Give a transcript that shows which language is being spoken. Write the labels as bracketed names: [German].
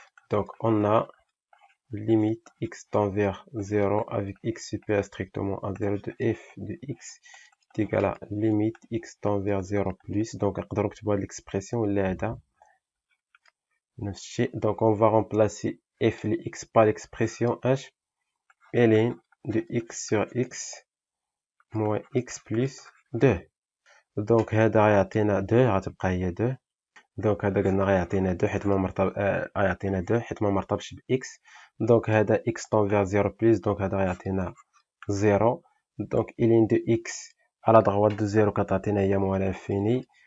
[French] Donc, on a limite x tend vers 0 avec x supérieur strictement à 0 de f de x est égal à limite x tend vers 0 plus. [Arabic] Donc, نقدر نكتبوا هذه l'expression ولا هذا نفس الشيء. [French] Donc, on va remplacer f de x par l'expression h ln de x sur x moins x plus 2. [Arabic] Donc, هذا غيعطينا 2 غتبقى هي 2. دونك هذا قلنا غيعطينا 2 حيت غيعطينا 2 حيت ما مرتبطش ب x. [French] دونك هذا x tend vers 0 plus. [Arabic] دونك هذا غيعطينا 0. [French] دونك ln de x على droite de 0 [Arabic] كتعطينا هي [French] موال انفيني.